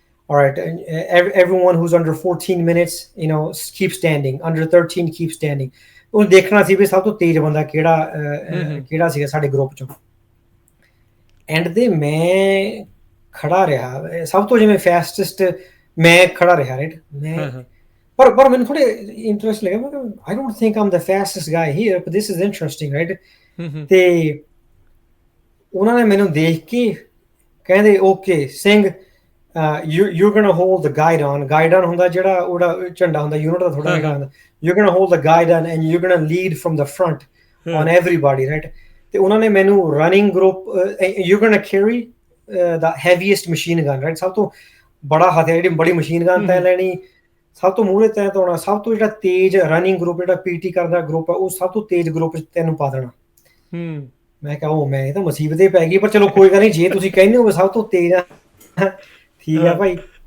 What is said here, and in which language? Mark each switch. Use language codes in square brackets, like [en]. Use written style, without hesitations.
[en] All right, everyone who's under 14 minutes keep standing, under 13 keep standing. [pa] ਉਹ ਦੇਖਣਾ ਸੀ ਵੀ ਸਭ ਤੋਂ ਤੇਜ਼ ਬੰਦਾ ਕਿਹੜਾ ਸੀਗਾ ਸਾਡੇ ਗਰੁੱਪ ਚੋਂ। ਐਂਡ ਤੇ ਮੈਂ ਖੜਾ ਰਿਹਾ, ਸਭ ਤੋਂ ਜਿਵੇਂ ਫੈਸਟੈਸਟ ਮੈਂ ਖੜਾ ਰਿਹਾ, ਰਾਈਟ। ਪਰ ਮੈਨੂੰ ਥੋੜੇ ਇੰਟਰਸਟ ਲੱਗਾ, ਮੈਂ ਕਿਹਾ [en] I don't think I'm the fastest guy here, but this is interesting, right. [pa] ਤੇ ਉਹਨਾਂ ਨੇ ਮੈਨੂੰ ਦੇਖ ਕੇ ਕਹਿੰਦੇ, okay Singh, [en] you're gonna hold the guidon [pa] ਹੁੰਦਾ ਜਿਹੜਾ ਉਹਦਾ ਝੰਡਾ ਹੁੰਦਾ ਯੂਨਿਟ ਦਾ, ਥੋੜਾ ਜਿਹੜਾ ਹੁੰਦਾ, [en] you're gonna hold the guidon and you're gonna lead from the front on everybody, right? [pa] ਤੇ ਉਹਨਾਂ ਨੇ ਮੈਨੂੰ running group, [en] you're gonna carry the heaviest machine gun, right? [pa] ਸਭ ਤੋਂ ਬੜਾ ਹਥਿਆਰ, ਜਿਹੜੀ ਬੜੀ ਮਸ਼ੀਨ ਗਨ ਤੈਅ ਲੈਣੀ, ਸਭ ਤੋਂ ਮੂਹਰੇ ਤੈਅ ਹੋਣਾ, ਸਭ ਤੋਂ ਜਿਹੜਾ ਤੇਜ਼ ਰਨਿੰਗ ਗਰੁੱਪ, ਜਿਹੜਾ PT ਕਰਦਾ ਗਰੁੱਪ ਆ, ਉਹ ਸਭ ਤੋਂ ਤੇਜ਼ ਗਰੁੱਪ 'ਚ ਤੈਨੂੰ ਪਾ ਦੇਣਾ। ਮੈਂ ਕਿਹਾ ਮੈਂ ਇਹ ਤਾਂ ਮੁਸੀਬਤ ਹੀ ਪੈ ਗਈ, ਪਰ ਚਲੋ ਕੋਈ ਗੱਲ ਨਹੀਂ, ਜੇ ਤੁਸੀਂ ਕਹਿੰਦੇ ਹੋ ਸਭ ਤੋਂ ਤੇਜ਼ ਆ, ਠੀਕ ਆ ਭਾਈ।